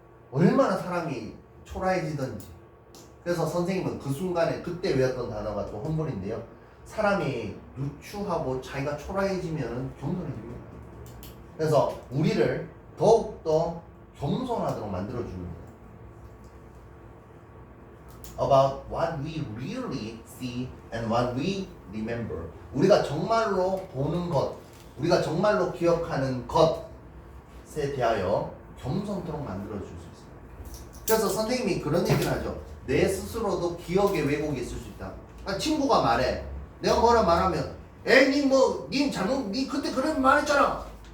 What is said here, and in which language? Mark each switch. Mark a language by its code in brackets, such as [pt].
[ko] 얼마나 사람이 초라해지던지. 그래서 선생님은 그 순간에 그때 외웠던 단어가 또 험블인데요. 사람이 누추하고 자기가 초라해지면 겸손해집니다. 그래서 우리를 더욱더 겸손하도록 만들어줍니다. [en] About what we really see and what we remember. [ko] 우리가 정말로 보는 것, 우리가 정말로 기억하는 것에 대하여 겸손토록 만들어줄 수 있습니다. 그래서 선생님이 그런 얘기를 하죠. 내 스스로도 기억의 왜곡이 있을 수 있다. 아, 친구가 말해. 내가 뭐라 말하면 에이 님 잘못 니 그때 그런 말 했잖아.